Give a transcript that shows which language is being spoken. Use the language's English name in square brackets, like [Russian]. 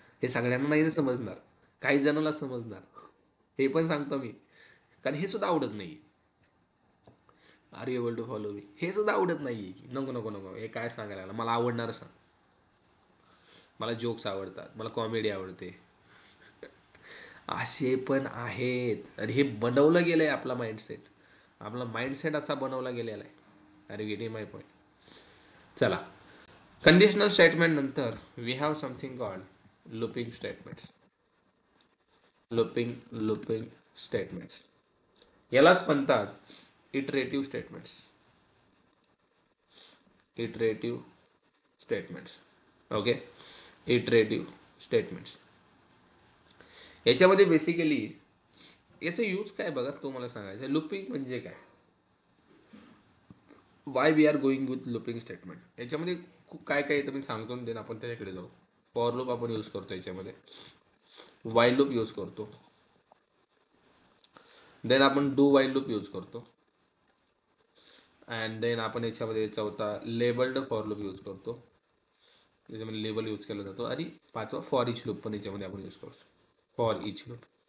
[Marathi] हे सगळ्यांना नाही समजणार, काही जणांना समजणार. हे पण सांगतो मी, कारण हे सुद्धा आवडत नाही. [English] Are you able to follow me? [Marathi] हे सुद्धा आवडत नाही. नको नको नको, हे काय सांगायला लागला? मला आवडणार सांग. मला जोक्स आवडतात, मला कॉमेडी आवडते. असे पण आहेत आणि हे बनवलं गेलं आहे आपला माइंडसेट. आपला माइंडसेट असा बनवला गेलेला आहे. [English] अरे get my point. [Marathi] चला, कंडिशनल स्टेटमेंट नंतर [English] We have something called looping statements. [Marathi] Looping statements यालाच म्हणतात iterative statements. [English] Iterative statements. Okay, iterative statements. [Marathi] याच्यामध्ये बेसिकली याचं यूज काय बघा, तो मला सांगायचं. लुपिंग म्हणजे काय? [English] Why we are going with looping statement. [Marathi] याच्यामध्ये खूप काय काय येतं मी सांगतो, देन आपण त्याच्याकडे जाऊ. फॉर लूप आपण यूज करतो याच्यामध्ये, वाईल लूप यूज करतो, देन आपण डू वाईल लूप यूज करतो, अँड देन आपण याच्यामध्ये चौथा लेबल्ड फॉर लूप यूज करतो, याच्यामध्ये लेबल यूज केला जातो, आणि पाचवा फॉर इच लूप पण याच्यामध्ये आपण यूज करतो, फॉर इच लूप.